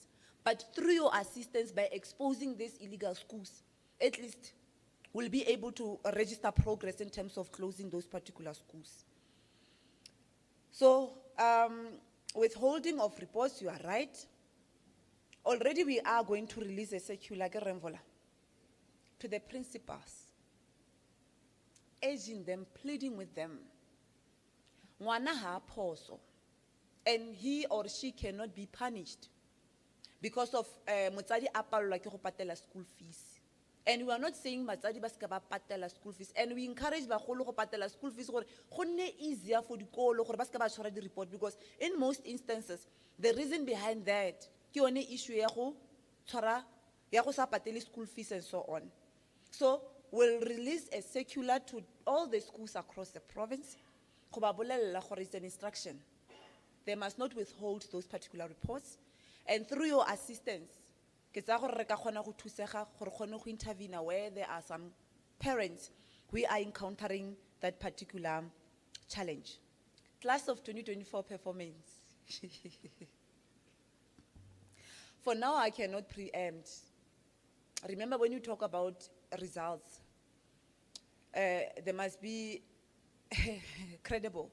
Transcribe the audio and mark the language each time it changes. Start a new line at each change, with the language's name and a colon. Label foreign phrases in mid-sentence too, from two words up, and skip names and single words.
English: But through your assistance, by exposing these illegal schools, at least we'll be able to register progress in terms of closing those particular schools. So, withholding of reports, you are right. Already we are going to release a circular to the principals, urging them, pleading with them.
Tswana: Ngwana ha phoso,
English: and he or she cannot be punished because of
Tswana: motsadi a palelwa ke go patela
English: school fees. And we are not saying
Tswana: motsadi ba ska ba patela
English: school fees, and we encourage
Tswana: bagolo go patela
English: school fees
Tswana: gore go nne
English: easier for
Tswana: dikolo gore ba ska ba tshwara di
English: report, because in most instances the reason behind that
Tswana: ke yone
English: issue
Tswana: ya go tshwara ya go sa patele
English: school fees and so on. So we'll release a circular to all the schools across the province.
Tswana: Go ba bolella gore
English: it's an instruction. They must not withhold those particular reports, and through your assistance,
Tswana: ke tsa gore re ka kgona go thusega gore kgone go
English: intervene where there are some parents we are encountering that particular challenge. Class of 2024 performance. For now, I cannot preempt. Remember, when you talk about results, they must be credible.